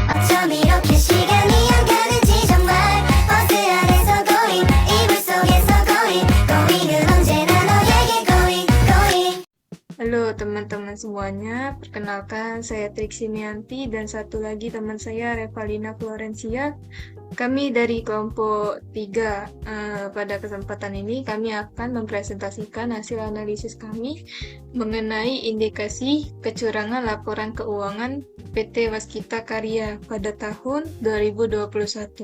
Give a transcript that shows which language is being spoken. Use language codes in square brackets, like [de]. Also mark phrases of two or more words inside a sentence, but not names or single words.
[ko] 좀 이렇게 시간이 안 가는지 정말 버스 안에서 going 이불 속에서 going은 언제나 너에게 going. [id] Halo teman-teman semuanya, perkenalkan saya Triksimianti dan satu lagi teman saya Revalina Florencia. Kami dari kelompok 3. Pada kesempatan ini kami akan mempresentasikan hasil analisis kami mengenai indikasi kecurangan laporan keuangan PT Waskita Karya pada tahun 2021.